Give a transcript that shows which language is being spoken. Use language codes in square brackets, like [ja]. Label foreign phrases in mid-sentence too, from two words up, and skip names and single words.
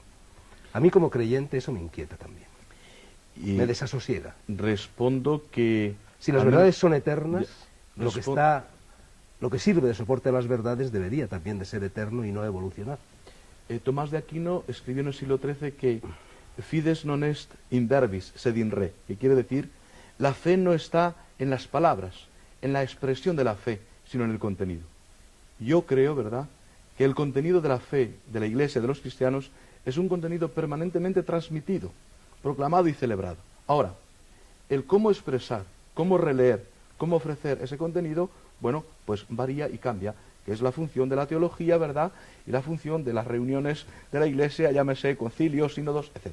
[es] A mí como creyente eso me inquieta también. Y me desasosiega. Respondo que... Si las verdades son eternas, lo que sirve de soporte a las verdades debería también de ser eterno y no evolucionar. Tomás de Aquino escribió en el siglo XIII que [la] fides non est in verbis sed in re, [es] que quiere decir la fe no está en las palabras, en la expresión de la fe, sino en el contenido. Yo creo, ¿verdad?, que el contenido de la fe de la Iglesia, de los cristianos, es un contenido permanentemente transmitido, proclamado y celebrado. Ahora, el cómo expresar, cómo releer, cómo ofrecer ese contenido, bueno, pues varía y cambia, que es la función de la teología, ¿verdad?, y la función de las reuniones de la Iglesia, llámese concilios, sínodos, etc.